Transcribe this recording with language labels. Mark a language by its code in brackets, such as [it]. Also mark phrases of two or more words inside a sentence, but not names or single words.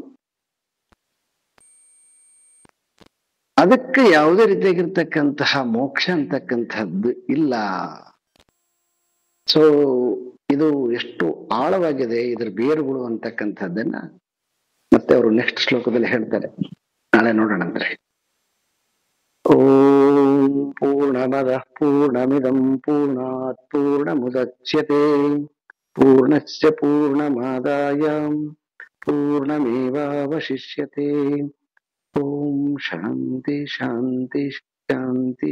[kn] ಅದಕ್ಕೆ ಯಾವುದೇ ರೀತಿಯಾಗಿರ್ತಕ್ಕಂತಹ ಮೋಕ್ಷ ಅಂತಕ್ಕಂಥದ್ದು ಇಲ್ಲ. ಸೊ ಇದು ಎಷ್ಟು ಆಳವಾಗಿದೆ ಇದರ ಬೇರುಗಳು ಅಂತಕ್ಕಂಥದ್ದನ್ನ ಮತ್ತೆ ಅವರು ನೆಕ್ಸ್ಟ್ ಶ್ಲೋಕದಲ್ಲಿ ಹೇಳ್ತಾರೆ. ನಾಳೆ ನೋಡೋಣ ಅಂದ್ರೆ. [sa] ಓಂ ಪೂರ್ಣಮದಃ ಪೂರ್ಣಮಿದಂ ಪೂರ್ಣಾತ್ ಪೂರ್ಣಮುದಚ್ಯತೆ ಪೂರ್ಣಸ್ಯ ಪೂರ್ಣಮಾದಾಯ ಪೂರ್ಣಮೇವಾವಶಿಷ್ಯತೆ. ಓಂ ಶಾಂತಿ ಶಾಂತಿ ಶಾಂತಿ.